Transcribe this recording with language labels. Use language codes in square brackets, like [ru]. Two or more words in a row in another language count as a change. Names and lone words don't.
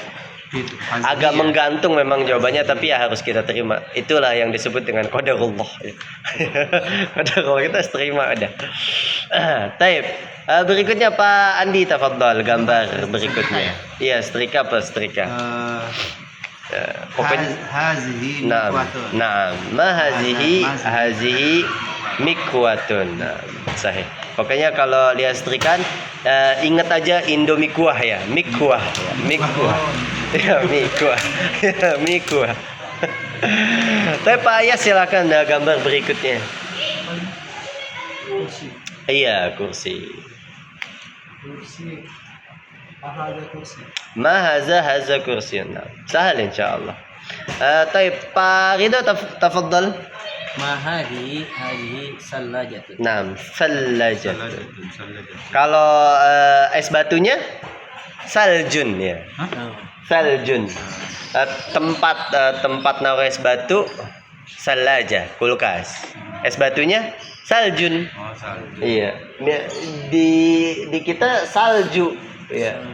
[id] Agak menggantung memang jawabannya, tapi ya harus kita terima. Itulah yang disebut dengan qadarullah. Qadarullah kita harus terima ada. Taib. Berikutnya Pak Andi tafadhal gambar berikutnya. Iya, setrika apa setrika? Pokoknya [ar] hazihi mikwatun. Nah, ما هذه مكواة. Nah, sahih. [id] Pokoknya kalau lihat setrikaan ingat aja Indomikuah ya, mikuah ya, mikuah. Ya, mikuah. Ya, mikuah. Tapi Pak Ayas silakan gambar berikutnya. Iya, kursi. [ar] ما هذا كرسي. سهل إن شاء الله. [id] Taib Pak Ridho tafadhal. [ar] ما هذه ثلاجة. نعم، ثلاجة. [id] Kalau es batunya saljun ya. Saljun. Tempat naruh es batu salaja, kulkas. Es batunya saljun. Iya. Di kita salju.